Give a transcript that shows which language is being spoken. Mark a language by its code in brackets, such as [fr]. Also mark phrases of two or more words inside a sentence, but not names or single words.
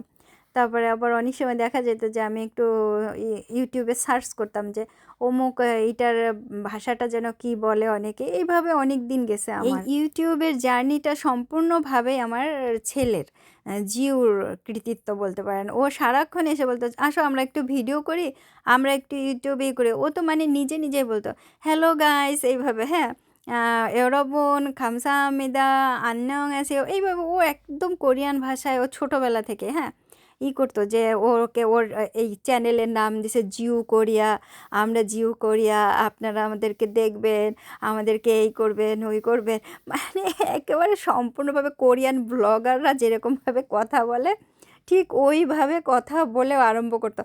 [bn] তারপরে আবার অনেক সময় দেখা যেত যে আমি একটু ইউটিউবে সার্চ করতাম যে অমুক এইটার ভাষাটা যেন কি বলে, অনেকে এইভাবে অনেক দিন গেছে আমার। এই ইউটিউবের জার্নিটা সম্পূর্ণভাবে আমার ছেলের জিউর কৃতিত্ব বলতে পারেন। ও সারাক্ষণ এসে বলতো আসো আমরা একটু ভিডিও করি, আমরা একটু ইউটিউবেই করি। ও তো মানে নিজে নিজেই বলতো [en] hello guys [bn] এইভাবে, হ্যাঁ, [ko] 여러분 감사합니다 안녕하세요 [bn] এইভাবে ও একদম কোরিয়ান ভাষায় ও ছোটোবেলা থেকে, হ্যাঁ, করতো যে ওকে ওর এই চ্যানেলের নাম দিছে জিউ কোরিয়া, আমরা জিউ কোরিয়া, আপনারা আমাদেরকে দেখবেন, আমাদেরকে এই করবেন ওই করবেন, মানে একেবারে সম্পূর্ণভাবে কোরিয়ান ব্লগাররা যেরকমভাবে কথা বলে ঠিক ওইভাবে কথা বলে আরম্ভ করতো।